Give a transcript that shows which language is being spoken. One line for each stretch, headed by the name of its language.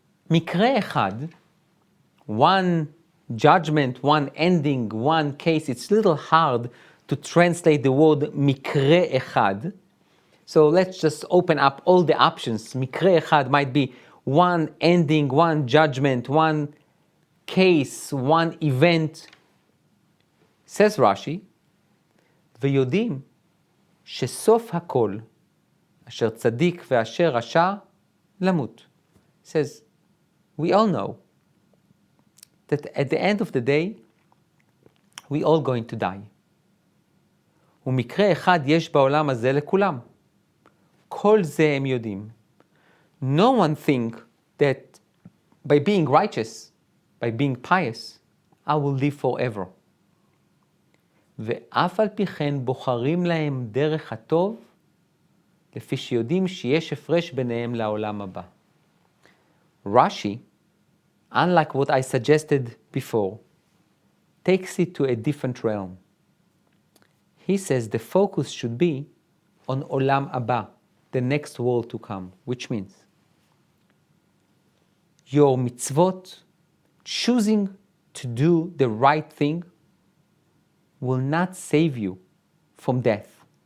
English: Mikre echad, one judgment, one ending, one case. It's a little hard to translate the word mikre echad. So let's just open up all the options. Mikre echad might be one ending, one judgment, one case, one event.
Hebrew: Says Rashi, ויודעים שסוף הכל, אשר צדיק ואשר רשע, למות.
English: Says, we all know that at the end of the day, we all going to die.
Hebrew: ומקרה אחד יש בעולם הזה לכולם. כל זה הם יודעים.
English: No one think that by being righteous, by being pious, I will live forever.
Hebrew: ואף על פי כן בוחרים להם דרך הטוב, לפי שיודעים שיש הפרש ביניהם לעולם הבא.
English: Rashi, unlike what I suggested before, takes it to a different realm. He says the focus should be on Olam Abba, the next world to come, which means your mitzvot, choosing to do the right thing, will not save you from death.